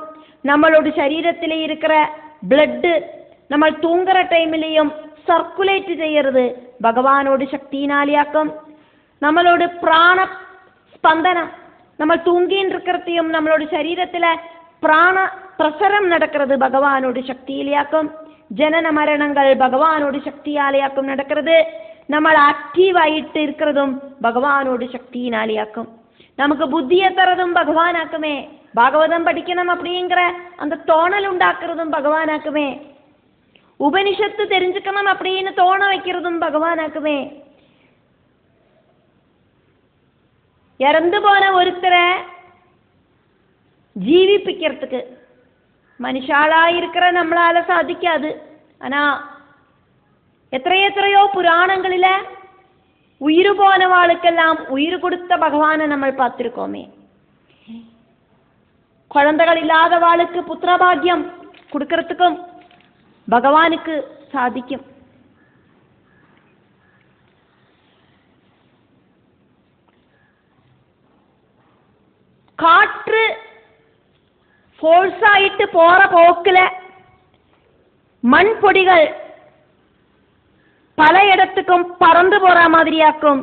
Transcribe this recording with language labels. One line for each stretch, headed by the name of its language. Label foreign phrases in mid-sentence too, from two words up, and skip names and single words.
Tamil: நம்மளோட சரீரத்தில் இருக்கிற பிளட்டு நம்ம தூங்குற டைம்லையும் சர்க்குலேட் செய்யறது பகவானோட சக்தியினாலேயாக்கும். நம்மளோட பிராண ஸ்பந்தனம் நம்ம தூங்கின்னு இருக்கிறதையும் நம்மளோட சரீரத்தில் பிராண பிரசரம் நடக்கிறது பகவானோட சக்தியிலேயாக்கும். ஜனன மரணங்கள் பகவானோட சக்தியாலேயாக்கும் நடக்கிறது.
Malayalam: നമ്മൾ ആക്റ്റീവ് ആയിട്ട്
Tamil: இருக்கிறதும் பகவானோட சக்தியினாலேயாக்கும். நமக்கு புத்தியை தரதும் பகவானாக்குமே. பாகவதம் படிக்கணும் அப்படிங்கிற அந்த தோணல் உண்டாக்குறதும் பகவானாக்குமே. உபனிஷத்து தெரிஞ்சுக்கணும் அப்படின்னு தோண வைக்கிறதும் பகவானாக்குமே. இறந்து போன ஒருத்தரை ஜீவிப்பிக்கிறதுக்கு மனுஷாளா இருக்கிற நம்மளால சாதிக்காது. ஆனா
Malayalam: എത്രയോ പുരാണങ്ങളിലെ ഉയിര് പോനവാൾക്കെല്ലാം ഉയിര് കൊടുത്ത ഭഗവാനെ നമ്മൾ
Tamil: பார்த்திருக்கோமே. குழந்தைகள் இல்லாதவாளுக்கு புத்திரபாகியம் கொடுக்கறதுக்கும் பகவானுக்கு சாதிக்கும். காற்று ஃபோர்ஸ் ஆயிட்டு போற போக்குல மண் பொடிகள் பல இடத்துக்கும் பறந்து போற மாதிரியாக்கும்.